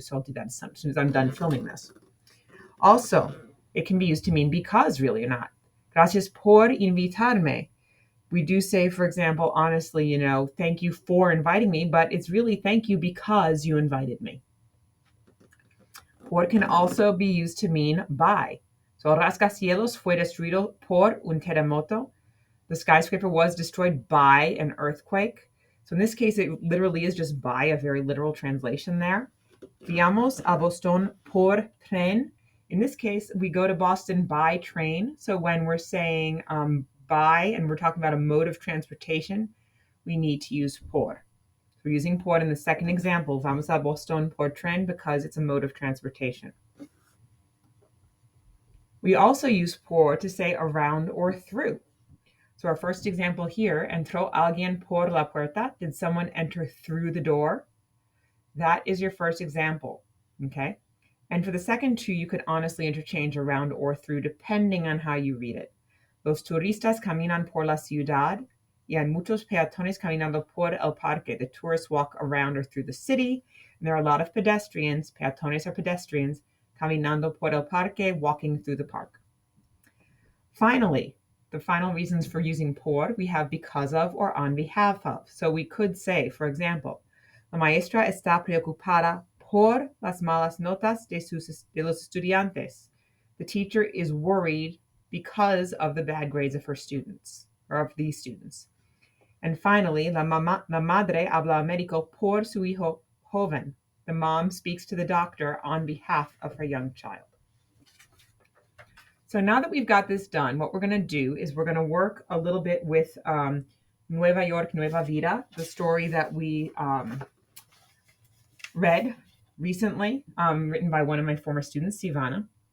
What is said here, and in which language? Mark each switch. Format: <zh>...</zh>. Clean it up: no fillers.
<en>So I'll do that as soon as I'm done filming this. Also, it can be used to mean because, really or not.</en> <es>Gracias por invitarme.</es> <en>We do say, for example, honestly, thank you for inviting me, but it's really thank you because you invited me. Por can also be used to mean by.</en> <es>So, el rascacielos fue destruido por un terremoto.</es> <en>The skyscraper was destroyed by an earthquake. So in this case, it literally is just by, a very literal translation there.</en> <es>Viamos a Boston por tren.</es> <en>In this case, we go to Boston by train. So when we're saying by and we're talking about a mode of transportation, we need to use por. So we're using por in the second example,</en> <es>vamos a Boston por tren,</es> <en>because it's a mode of transportation. We also use por to say around or through. So our first example here,</en> <es>entró alguien por la puerta.</es> <en>Did someone enter through the door? That is your first example, okay? And for the second two, you could honestly interchange around or through depending on how you read it.</en> <es>Los turistas caminan por la ciudad y hay muchos peatones caminando por el parque.</es> <en>The tourists walk around or through the city, and there are a lot of pedestrians, peatones are pedestrians,</en> <es>caminando por el parque,</es> <en>walking through the park. Finally, the final reasons for using por, we have because of or on behalf of. So we could say, for example,</en> <es>la maestra está preocupada por las malas notas de los estudiantes.</es> <en>The teacher is worried because of the bad grades of her students, or of these students. And finally,</en> <es>la madre habla al médico por su hijo joven.</es> <en>The mom speaks to the doctor on behalf of her young child. So now that we've got this done, what we're going to do is we're going to work a little bit with Nueva York, Nueva Vida, the story that we read recently, written by one of my former students, Sivana.</en>